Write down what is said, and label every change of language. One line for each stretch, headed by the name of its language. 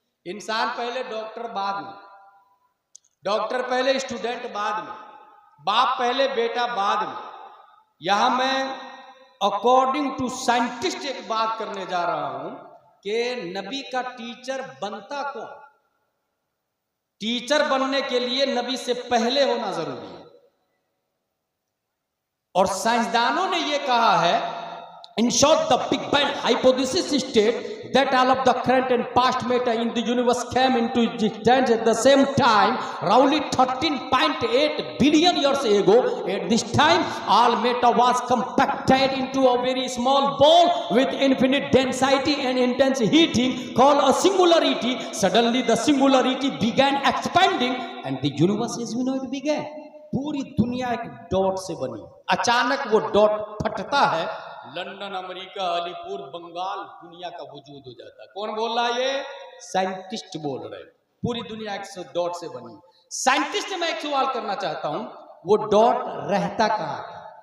Hindi: इंसान पहले, डॉक्टर बाद में, डॉक्टर पहले, स्टूडेंट बाद में, बाप पहले, बेटा बाद में। यहां मैं
English: according to scientist
Hindi: एक बात करने जा रहा हूं कि नबी का टीचर बनता कौन? टीचर बनने के लिए नबी से पहले होना जरूरी है। और साइंसदानों ने यह कहा है,
English: in short the Big Bang hypothesis state that all of the current and past matter in the universe came into existence at the same time roughly 13.8 billion years ago. At this time all matter was compacted into a very small ball with infinite density and intense heating called a singularity. Suddenly the singularity began expanding and the universe as we know it began.
Hindi: पूरी दुनिया एक dot से बनी, अचानक वो dot फटता है, London, America, Alipur, Bengal, दुनिया का वजूद हो जाता है। कौन बोल रहा है? ये साइंटिस्ट बोल रहे हैं। पूरी दुनिया एक डॉट से बनी। साइंटिस्ट से मैं एक सवाल करना चाहता हूं, वो डॉट रहता कहां था?